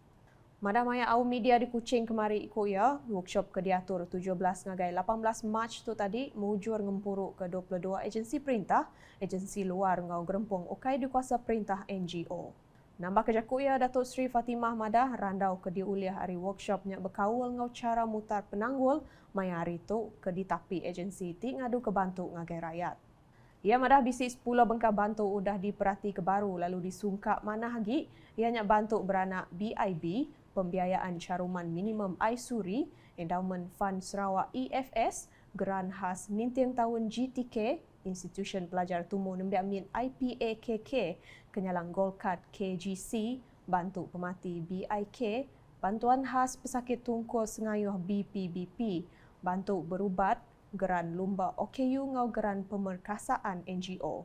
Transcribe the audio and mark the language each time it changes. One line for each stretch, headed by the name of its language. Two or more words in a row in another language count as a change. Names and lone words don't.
Iban: Madah maya au media di Kuching kemari ikut ya, workshop ke diatur 17 ngagai 18 Mac tu tadi mujur ngempuruk ke 22 agensi perintah, agensi luar ngau gerempung ukai dikuasa perintah NGO. Nambah kejaku ya Datuk Seri Fatimah Madah randau ke diuliah hari workshopnya berkawal ngau cara mutar penanggul maya hari tu ke ditapi agensi ti ngadu ke bantu ngagai rakyat. Ia madah bisi 10 bengkak bantu udah diperhati ke baru lalu disungkap mana lagi ianya bantu beranak BIB, pembiayaan caruman minimum Aisuri, Endowment Fund Sarawak EFS, Geran Khas Nintiang Tahun GTK, Institution Pelajar Tumbuh Nembiak Min IPAKK, Kenyalang Gold Card KGC, Bantu Pemati BIK, Bantuan Khas Pesakit Tungkul Sengayuh BPBP, Bantu Berubat, Geran Lumba OKU ngau Geran Pemerkasaan NGO.